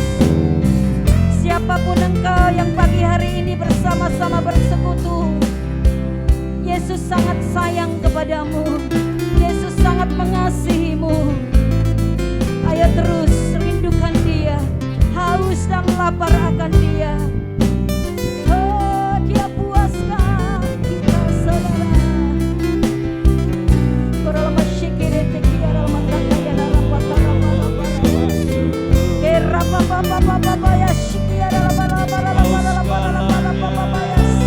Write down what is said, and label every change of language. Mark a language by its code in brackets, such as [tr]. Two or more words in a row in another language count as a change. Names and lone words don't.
[id] Siapapun engkau yang pagi hari ini bersama-sama bersekutu, Yesus sangat sayang kepadamu. Yesus sangat mengasihimu. Ayo terus rindukan Dia, haus dan lapar akan Dia. Oh, Dia puaskan kita saudara. Korolama shikere tekia rama takaya rama parama rama. Kera papa papa papa ya shikia rama rama rama rama rama rama ya.